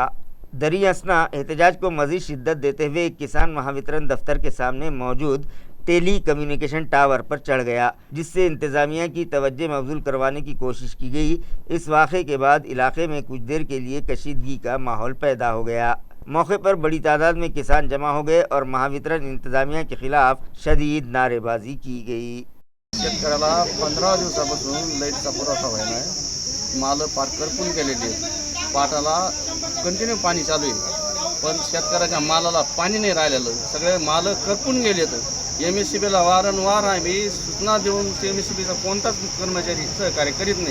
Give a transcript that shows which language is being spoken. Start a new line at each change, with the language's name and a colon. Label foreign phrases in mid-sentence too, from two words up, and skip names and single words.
Urdu: دریں اثنا احتجاج کو مزید شدت دیتے ہوئے ایک کسان مہاوترن دفتر کے سامنے موجود ٹیلی کمیونیکیشن ٹاور پر چڑھ گیا، جس سے انتظامیہ کی توجہ مبذول کروانے کی کوشش کی گئی۔ اس واقعے کے بعد علاقے میں کچھ دیر کے لیے کشیدگی کا ماحول پیدا ہو گیا۔ موقع پر بڑی تعداد میں کسان جمع ہو گئے اور مہاوترن انتظامیہ کے خلاف شدید نعرے بازی کی گئی۔
Marathi: शेतकऱ्याला 15 दिवसापासून लाईटचा पुरवठा व्हायला आहे। माल पार करपून गेलेले आहेत। पाटाला कंटिन्यू पाणी चालू आहे। पण शेतकऱ्याच्या मालाला पाणी नाही राहिलेलं, सगळे माल करपून गेलेत. MSCBला वारंवार आम्ही सूचना देऊन MSCBचा कोणताच कर्मचारी सहकार्य करीत नाही.